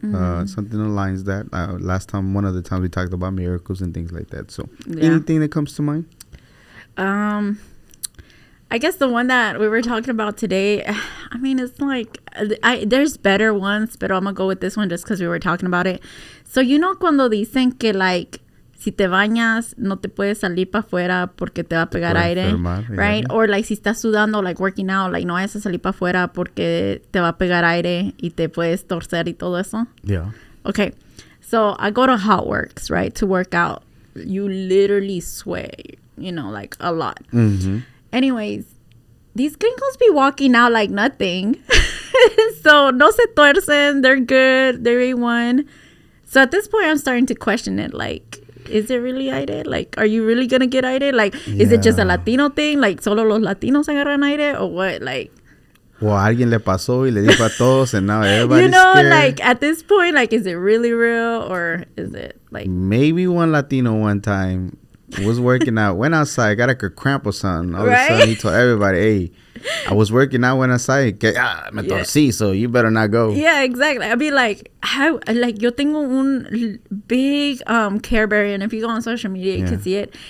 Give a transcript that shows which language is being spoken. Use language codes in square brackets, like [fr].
[en] Something aligns that. One of the times we talked about miracles and things like that. So anything that comes to mind? I guess the one that we were talking about today, I mean, it's like, there's better ones, but I'm going to go with this one just because we were talking about it. [es] So, cuando dicen que, like, si te bañas, no te puedes salir para afuera porque te va a pegar aire, right? Or, like, si estás sudando, like, [en] working out, [es] like, no vayas a salir para afuera porque te va a pegar aire y te puedes torcer y todo eso. [en] Yeah. Okay. So, I go to Hot Works, right, to work out. You literally sweat, like, a lot. Mm-hmm. Anyways, these gringos be walking out like nothing. So, [es] no se tuercen. [en] They're good. They're A1. So, at this point, I'm starting to question it. Like, is it really aire? Like, are you really going to get aire? Like, is it just a Latino thing? [es] Like, solo los Latinos agarran aire? [en] Or what? [es] Like... Well, alguien le pasó y le dijo a todos [en] and now everybody's scared. Like, at this point, like, is it really real? Or is it, like... Maybe one Latino one time... was working out, went outside, got like a cramp or something. All of a sudden, he told everybody, hey, I was working out, went outside, [es] me torcí, [en] so you better not go. Yeah, exactly. I'd be like, [es] yo tengo un [en] big Care Bear, and if you go on social media, you can see it.